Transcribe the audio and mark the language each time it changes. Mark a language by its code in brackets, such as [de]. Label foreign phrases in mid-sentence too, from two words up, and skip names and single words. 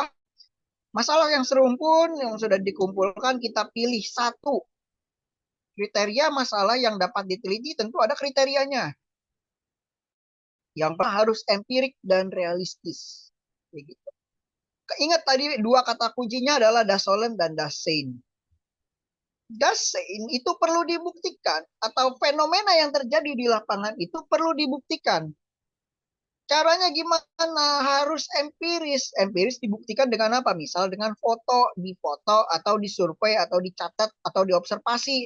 [id] Masalah yang serumpun yang sudah dikumpulkan kita pilih satu. Kriteria masalah yang dapat diteliti tentu ada kriterianya. Yang pertama harus empirik dan realistis. Begitu. Ingat tadi dua kata kuncinya adalah [de] das Solem [id] dan [de] das Sein. Das Sein [id] itu perlu dibuktikan atau fenomena yang terjadi di lapangan itu perlu dibuktikan. Caranya gimana? Harus empiris. Empiris dibuktikan dengan apa? Misal dengan foto, difoto atau disurvei atau dicatat atau diobservasi.